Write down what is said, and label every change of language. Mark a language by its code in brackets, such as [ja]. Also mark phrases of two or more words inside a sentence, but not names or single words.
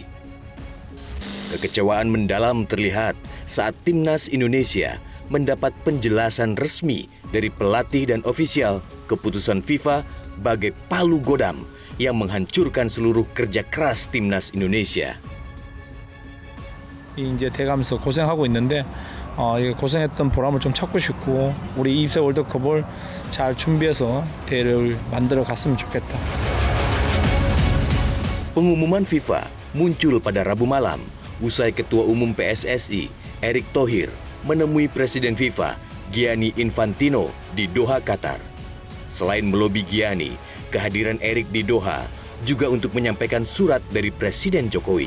[id] Kekecewaan mendalam terlihat saat timnas Indonesia mendapat penjelasan resmi dari pelatih dan ofisial keputusan FIFA bagai palu godam yang menghancurkan seluruh kerja keras timnas Indonesia. [ko] 이제 돼가면서 고생하고 있는데 이 고생했던 보람을 좀 찾고 싶고 우리 2세 월드컵을 잘 준비해서 대회를 만들어 갔으면 좋겠다. [id] Pengumuman FIFA muncul pada Rabu malam usai Ketua Umum PSSI Erick Thohir menemui Presiden FIFA Gianni Infantino di Doha, Qatar. Selain melobi Gianni, kehadiran Erick di Doha juga untuk menyampaikan surat dari Presiden Jokowi.